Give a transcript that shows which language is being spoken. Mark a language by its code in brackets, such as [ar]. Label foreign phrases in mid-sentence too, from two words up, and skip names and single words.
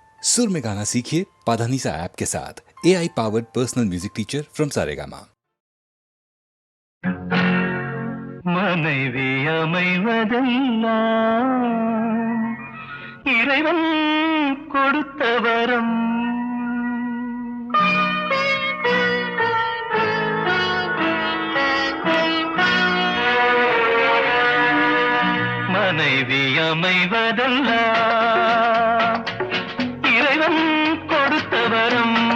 [hi] सुर में गाना सीखिए पाधानीसा ऐप के साथ। [en] AI powered personal music teacher from Saregama. [ta] மனைவி அமைவதெல்லாம் இறைவன் கொடுத்த வரம். மனைவி அமைவதெல்லாம் இறைவன் கொடுத்த வரம்.